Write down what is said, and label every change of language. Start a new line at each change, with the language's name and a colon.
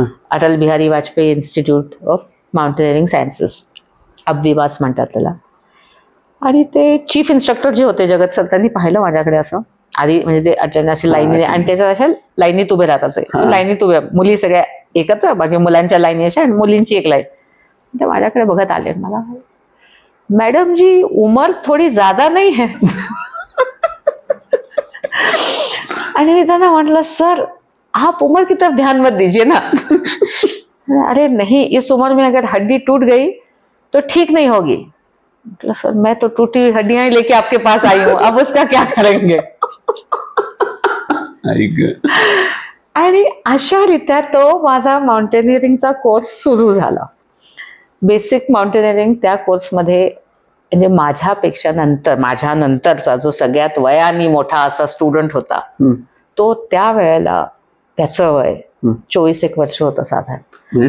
Marathi: Atal Bihari Vajpayee institute of mountaineering sciences, अब्विवास म्हणतात त्याला. आणि ते चीफ इन्स्ट्रक्टर जे होते जगत सर, त्यांनी पाहिलं माझ्याकडे असं आधी, म्हणजे ते अटेंड अशी लाईनीने, आणि त्याच्यात अशा लाईनीत उभे राहतात, लाईनीत उभ्या मुली सगळ्या एकत्र, बाकी मुलांच्या लाईनी अशा आणि मुलींची एक लाईन. ते माझ्याकडे बघत आले. मला,
Hindi: मैडम जी उम्र थोडी ज्यादा नहीं है.
Marathi: आणि मी त्यांना म्हटलं,
Hindi: सर आप उम्र की तरफ ध्यान मत दीजिए ना. अरे नहीं, इस उम्र में अगर हड्डी टूट गई तो ठीक नहीं होगी. मतलब सर मैं तो टूटी हुई हड्डियां लेके आपके पास आई हूँ, अब उसका क्या करेंगे.
Marathi: आणि अशा रीत्या तो माझा माउंटेनिअरिंगचा कोर्स सुरू झाला. बेसिक माउंटेनिअरिंग त्या कोर्समध्ये, म्हणजे माझ्या नंतरचा जो सगळ्यात वयाने मोठा असा स्टुडंट होता, तो त्या वेळेला त्याचं वय 24 वर्ष होतं साधारण.